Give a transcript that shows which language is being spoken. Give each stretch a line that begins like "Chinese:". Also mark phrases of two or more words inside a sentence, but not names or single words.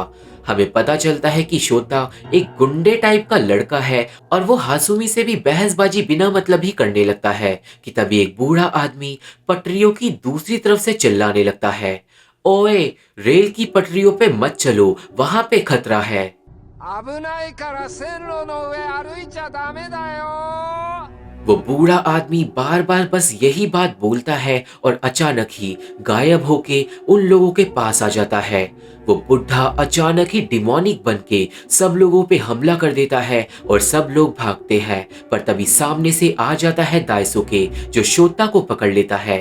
Hindi: हमें पता चलता है कि शोता एक गुंडे टाइप का लड़का है और वो हासुमी से भी बहसबाजी बिना मतलब ही करने लगता है कि तभी एक बूढ़ा आदमी पटरियों की दूसरी तरफ से चिल्लाने लगता है, ओए रेल की पटरियों पे मत चलो, वहां पे खतरा है।
Japanese: 危ないから線路の上歩いちゃダメだよ
Hindi: वो बूढ़ा आदमी बार बार बस यही बात बोलता है और अचानक ही गायब होके उन लोगों के पास आ जाता है। वो बुढ़ा अचानक ही डिमोनिक बन के सब लोगों पे हमला कर देता है और सब लोग भागते हैं पर तभी सामने से आ जाता है दायसुके जो शोता को पकड़ लेता है।